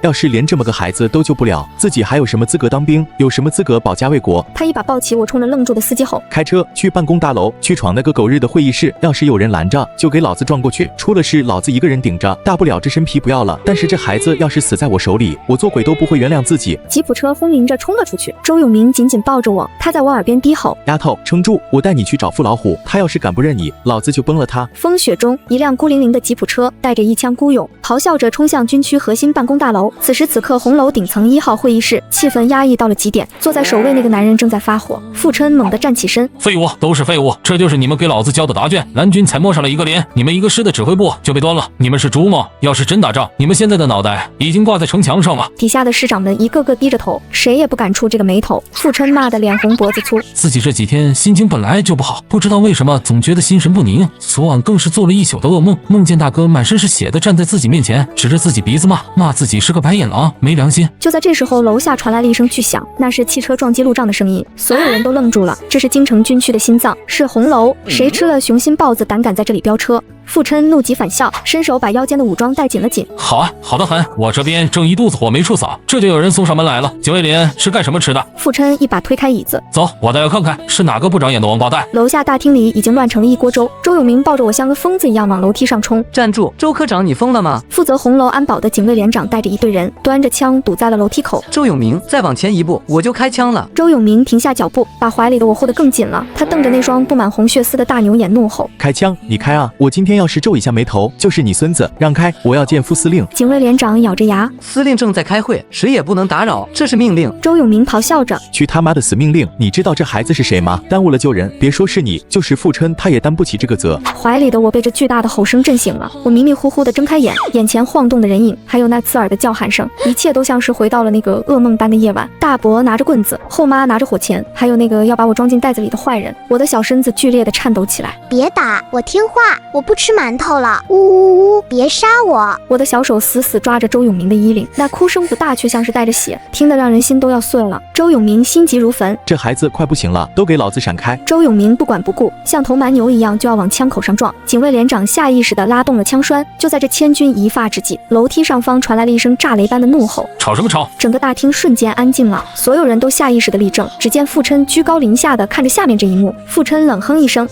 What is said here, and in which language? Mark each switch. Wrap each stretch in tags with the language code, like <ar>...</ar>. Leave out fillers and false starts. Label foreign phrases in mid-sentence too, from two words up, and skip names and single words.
<zh>要是連這麼個孩子都救不了，自己還有什麼資格當兵？有什麼資格保家衛國？他一把抱起我，衝着愣住的司機吼：“ 開車去辦公大樓，去闖那個狗日的會議室！要是有人攔着，就給老子撞過去！出了事，老子一個人頂着，大不了這身皮不要了。但是這孩子要是死在我手裡，我做鬼都不會原諒自己。” 吉普車轟鳴着衝了出去，周永明緊緊抱着我，他在我耳邊低吼：“ 丫頭，撐住，我帶你去找父老虎，他要是敢不認你，老子就崩了他。” 風雪中，一輛孤零零的吉普車帶着一腔孤勇，咆哮着衝向軍區核心辦公大樓。此時此刻，紅樓頂層1號會議室氣氛壓抑到了極點。坐在首位那個男人正在發火，傅琛猛地站起身：“ 廢物，都是廢物，這就是你們給老子交的答卷。藍軍才摸上了一個連，你們一個師的指揮部就被端了。你們是豬嗎？要是真打仗，你們現在的腦袋已經掛在城牆上了。” 底下的師長們一個個低着頭，誰也不敢觸這個霉頭。傅琛罵得臉紅脖子粗，自己這幾天心情本來就不好，不知道為什麼總覺得心神不寧。昨晚更是做了一宿的噩夢，夢見大哥滿身是血的站在自己面前，指着自己鼻子骂自己是個白眼狼，沒良心。就在这時候，樓下傳來了一聲巨響，那是汽車撞擊路障的聲音，所有人都愣住了。這是京城軍區的心臟，是紅樓，誰吃了雄心豹子，膽敢在這裡飆車？傅琛怒極反笑，伸手把腰間的武裝帶緊了緊。好啊，好得很，我這邊正一肚子火沒處撒，這就有人送上門來了。九尾連是幹什麼吃的？傅琛一把推開椅子，走，我倒要看看是哪個不長眼的王八蛋。樓下大廳裡已經亂成了一鍋粥，周永明抱着我像個瘋子一樣往樓梯上衝。站住，周科長，你瘋了嗎？負責紅樓安保的警衛連長帶着一隊人，端着槍堵在了樓梯口。周永明，再往前一步，我就開槍了。周永明停下腳步，把懷裡的我護得更緊了。他瞪着那雙布滿紅血絲的大牛眼怒吼：“ 開槍！你開啊！我今天要是皺一下眉頭，就是你孫子！讓開！我要見副司令。” 警衛連長咬着牙：“ 司令正在開會，誰也不能打擾，這是命令。” 周永明咆哮着：“ 去他媽的死命令！你知道這孩子是誰嗎？耽誤了救人，別說是你，就是傅琛，他也擔不起這個責。” 懷裡的我被這巨大的吼聲震醒了，我迷迷糊糊地睜開眼，眼前晃動的人影，還有那刺耳的叫喊聲，一切都像是回到了那個噩夢般的夜晚。大伯拿着棍子，後媽拿着火鉗，還有那個要把我裝進袋子裡的壞人。我的小身子劇烈地顫抖起來。別打，我聽話，我不吃吃馒頭了，嗚嗚嗚，別殺我！我的小手死死抓着周永明的衣領，那哭聲不大，卻像是帶着血，聽得讓人心都要碎了。周永明心急如焚，這孩子快不行了，都給老子閃開！周永明不管不顧，像頭蠻牛一樣就要往槍口上撞。警衛連長下意識地拉動了槍栓，就在這千鈞一髮之際，樓梯上方傳來了一聲炸雷般的怒吼： 吵什麼吵！整個大廳瞬間安靜了，所有人都下意識地立正。只見傅琛居高臨下地看着下面這一幕，傅琛冷哼一聲：</zh>